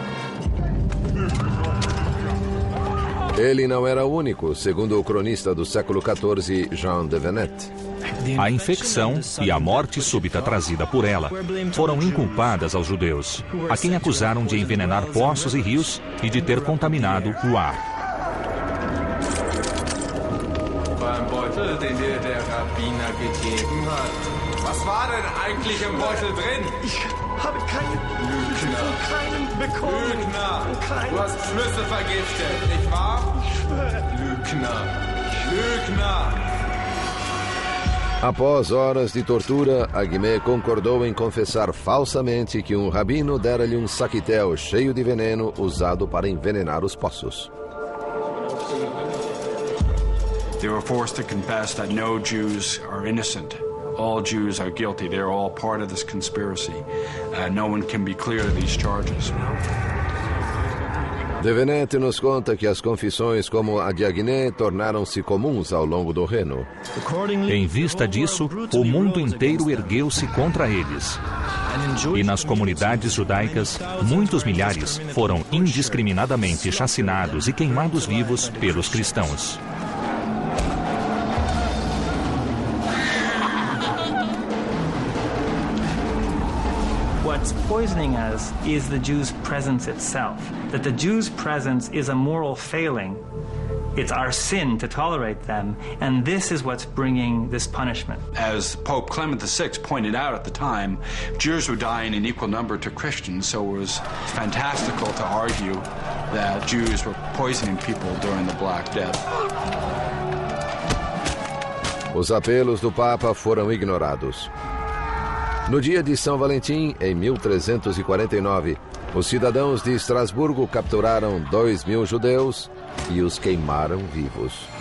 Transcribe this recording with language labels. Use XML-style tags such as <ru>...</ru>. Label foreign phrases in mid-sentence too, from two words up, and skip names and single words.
<pt>Ele não era o único, segundo o cronista do século XIV, Jean de Venette. A infecção e a morte súbita trazida por ela foram inculpadas aos judeus, a quem acusaram de envenenar poços e rios e de ter contaminado o ar.</pt> <de>Was war denn eigentlich im Beutel drin? Ich habe keinen bekommen. Lügner! Du hast Schlüssel vergiftet, nicht wahr? Ich schwöre. Lügner!</de> <pt>Após horas de tortura, Aguimé concordou em confessar falsamente que um rabino dera-lhe um saquitel cheio de veneno usado para envenenar os poços.</pt> <en>They were forced to confess that no Jews are innocent. All Jews are guilty. They're all part of this conspiracy. No one can be clear of these charges.</en> <pt>De Venette nos conta que as confissões como a de Aguimé tornaram-se comuns ao longo do Reno. Em vista disso, o mundo inteiro ergueu-se contra eles. E nas comunidades judaicas, muitos milhares foram indiscriminadamente chacinados e queimados vivos pelos cristãos.</pt> <en>What's poisoning us is the Jew's presence itself. That the Jew's presence is a moral failing. It's our sin to tolerate them, and this is what's bringing this punishment. As Pope Clement VI pointed out at the time, Jews were dying in equal number to Christians, so it was fantastical to argue that Jews were poisoning people during the Black Death.</en> <pt>Os apelos do Papa foram ignorados. No dia de São Valentim, em 1349, os cidadãos de Estrasburgo capturaram 2.000 judeus e os queimaram vivos.</pt>